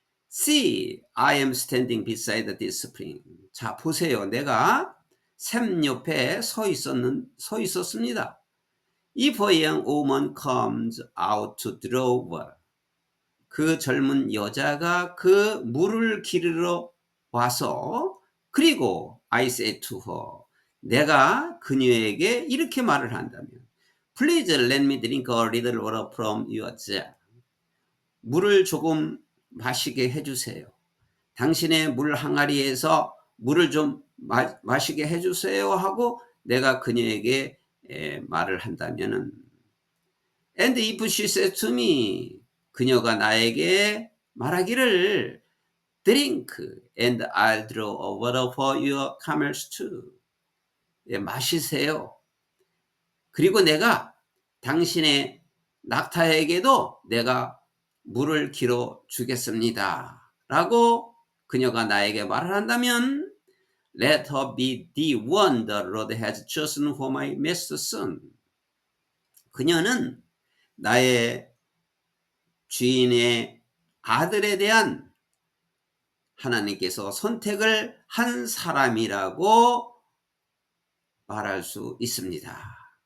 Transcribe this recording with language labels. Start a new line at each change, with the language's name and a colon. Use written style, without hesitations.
English: See, I am standing beside this spring.
Korean: 자, 보세요. 내가 샘 옆에 서 있었습니다.
English: If a young woman comes out to draw water.
Korean: 그 젊은 여자가 그 물을 기르러 와서 그리고
English: I said to her.
Korean: 내가 그녀에게 이렇게 말을 한다면
English: Please let me drink a little water from your jar.
Korean: 물을 조금 마시게 해주세요. 당신의 물 항아리에서 물을 좀 마시게 해주세요 하고 내가 그녀에게 말을 한다면은
English: And if she said to me
Korean: 그녀가 나에게 말하기를
English: Drink and I'll draw a water for your camels too.
Korean: 마시세요. 그리고 내가 당신의 낙타에게도 내가 물을 길어 주겠습니다. 라고 그녀가 나에게 말을 한다면
English: Let her be the one the Lord has chosen for my master's son.
Korean: 그녀는 나의 주인의 아들에 대한 하나님께서 선택을 한 사람이라고 말할 수 있습니다.